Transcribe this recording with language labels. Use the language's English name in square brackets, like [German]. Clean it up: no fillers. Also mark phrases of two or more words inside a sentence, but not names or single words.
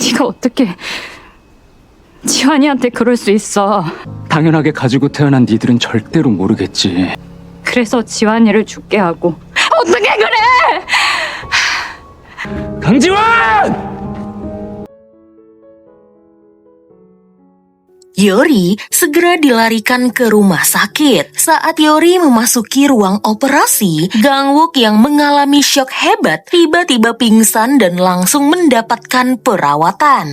[Korean] 네가 어떻게 지환이한테 그럴 수 있어. 당연하게 가지고 태어난 니들은 절대로 모르겠지. 그래서 지환이를 죽게 하고. 어떻게 그래! 강지환! [Indonesian] Yori segera dilarikan ke rumah sakit. Saat Yori memasuki ruang operasi, Gangwook yang mengalami syok hebat tiba-tiba pingsan dan langsung mendapatkan perawatan.